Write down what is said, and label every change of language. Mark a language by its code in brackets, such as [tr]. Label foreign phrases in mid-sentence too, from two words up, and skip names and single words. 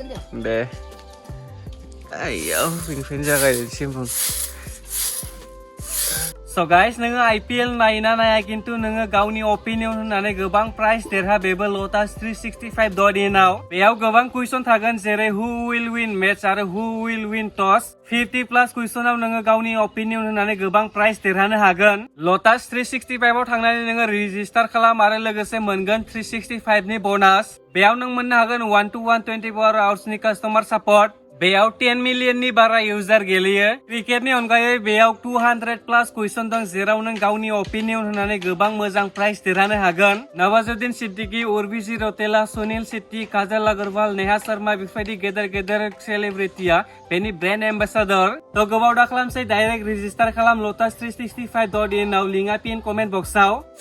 [brx] दे आयाव बेनिफ्रायनो जागायनोसै होमबा [en] So guys, [brx] नोङो IPL नायना नाया खिन्थु नोङो गावनि ओपिनियन होननानै गोबां प्राइज देरहा बेबो Lotus 365.in आव बेयाव गोबां कुइसन थागोन जेरै [en] who will win match [brx] आरो [en] who will win toss [brx] 50+ कुइसनाव नोङो गावनि ओपिनियन होननानै गोबां प्राइज देरहानो हागोन Lotus 365 आव थांनानै नोङो रेजिस्टार खालाम आरो लोगोसे मोनगोन 365 नि बोनास बेयाव नों मोननो हागोन 1 to 1 24 आवर्सनि [en] customer support [brx] बेयाव 10 मिलियननि बारा इउजार गेलेयो क्रिकेटनि अनगायै बेयाव 200+ कुइसन दं जेराव नों गावनि ओपिनियन होननानै गोबां मोजां प्राइज देरहानो हागोन नवाजुद्दिन सिद्दिकी उर्वशी रौतेला सुनील शेट्टी काजल अग्रवाल नेहा शर्मा बेफोरबायदि गेदेर सेलिब्रिटिया बेनि [en] brand ambassador [brx] थ' गोबाव दा खालामसै डाइरेक्ट रेजिस्टार खालाम Lotus 365.in आव लिंकआ [en] pin comment [brx] बक्सआव